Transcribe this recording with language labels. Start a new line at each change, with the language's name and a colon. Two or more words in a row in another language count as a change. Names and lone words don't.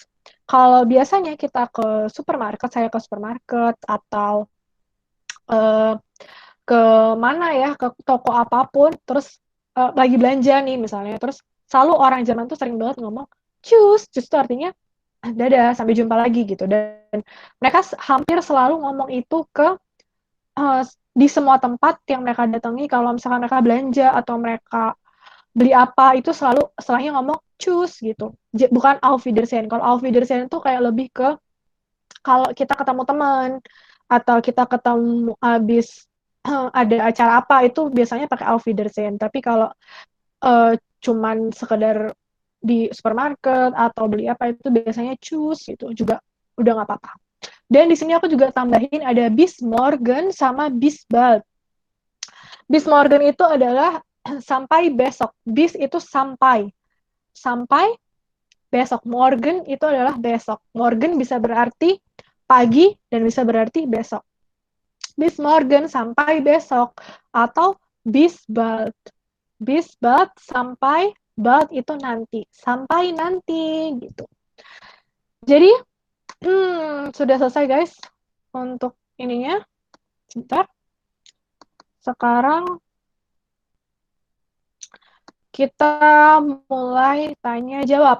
Indonesian: Kalau biasanya kita ke supermarket, saya ke supermarket atau ke mana ya, ke toko apapun, terus lagi belanja nih misalnya, terus selalu orang Jerman tuh sering banget ngomong tschüss. Tschüss itu artinya dadah, sampai jumpa lagi gitu. Dan mereka hampir selalu ngomong itu ke di semua tempat yang mereka datangi, kalau misalkan mereka belanja atau mereka beli apa, itu selalu setelahnya ngomong choose gitu. Bukan
German: auf Wiedersehen.
Indonesian: Kalau
German: auf Wiedersehen
Indonesian: itu kayak lebih ke kalau kita ketemu teman atau kita ketemu habis ada acara apa, itu biasanya pakai
German: auf Wiedersehen.
Indonesian: Tapi kalau cuman sekedar di supermarket atau beli apa, itu biasanya choose gitu, juga udah nggak apa-apa. Dan di sini aku juga tambahin ada
German: bis Morgen
Indonesian: sama
German: bis bald. Bis Morgen
Indonesian: itu adalah sampai besok. Bis itu sampai. Sampai besok. Morgen itu adalah besok. Morgen bisa berarti pagi dan bisa berarti besok.
German: Bis Morgen
Indonesian: sampai besok. Atau
German: bis bald. Bis bald
Indonesian: sampai, bald itu nanti. Sampai nanti gitu. Jadi sudah selesai guys untuk ininya. Sebentar. Sekarang kita mulai tanya jawab.